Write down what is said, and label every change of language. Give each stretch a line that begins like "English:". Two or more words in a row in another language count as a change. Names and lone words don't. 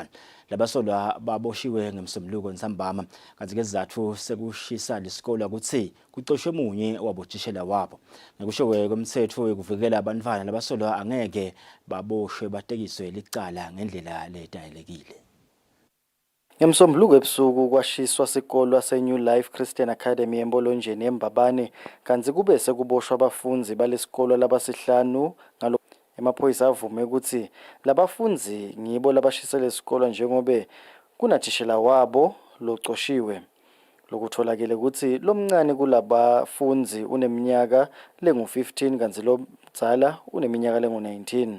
Swati: Labasolwa baboshiwe ngemsombuluko nsambama kanti ke izathu sekushisa lesikole ukuthi kucoshwe munye wabotishela wabo. Ngekusho kwemthetho ukuvikela abantwana labasolwa angeke baboshwe batekiswe licala ngendlela letayelekile. Ngemsombuluko ebusuku kwashiswa isikole se-New Life Christian Academy embolonjeni eMbabane kanti kube sekuboshwa abafundi balesikole labasihlanu ngalo emaphoyisa avume ukuthi labafundi ngibo labashisela isikole njengoba kunathishela wabo locoshiwe. Lokutholakele ukuthi lomncane kulabafundi uneminyaka lengu15 kanti lo mdzala uneminyaka lengu19.